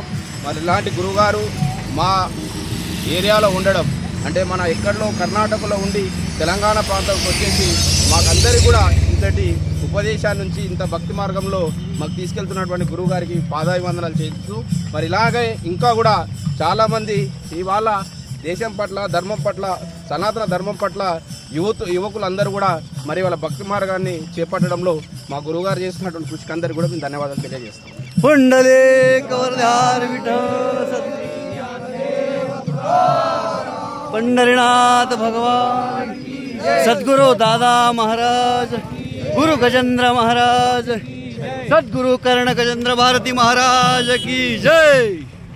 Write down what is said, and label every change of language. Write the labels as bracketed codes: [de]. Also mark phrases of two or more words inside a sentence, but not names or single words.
[te] మరి ఇలాంటి గురువుగారు మా ఏరియాలో ఉండడం అంటే మన ఎక్కడో కర్ణాటకలో ఉండి తెలంగాణ ప్రాంతానికి వచ్చేసి మాకందరికీ కూడా ఇంతటి ఉపదేశాల నుంచి ఇంత భక్తి మార్గంలో మాకు తీసుకెళ్తున్నటువంటి గురువు గారికి పాదాభివందనాలు చేస్తూ మరి ఇలాగే ఇంకా కూడా చాలామంది ఇవాళ దేశం పట్ల, ధర్మం పట్ల, సనాతన ధర్మం పట్ల యువకులందరూ కూడా మరి వాళ్ళ భక్తి మార్గాన్ని చేపట్టడంలో మా గురువుగారు చేస్తున్నటువంటి కృషికి అందరికీ కూడా మేము ధన్యవాదాలు తెలియజేస్తాం. [mr] पंढरीनाथ भगवान सद्गुरु दादा महाराज, गुरु गजेंद्र महाराज, सद्गुरु कर्ण गजेंद्र भारती महाराज की जय।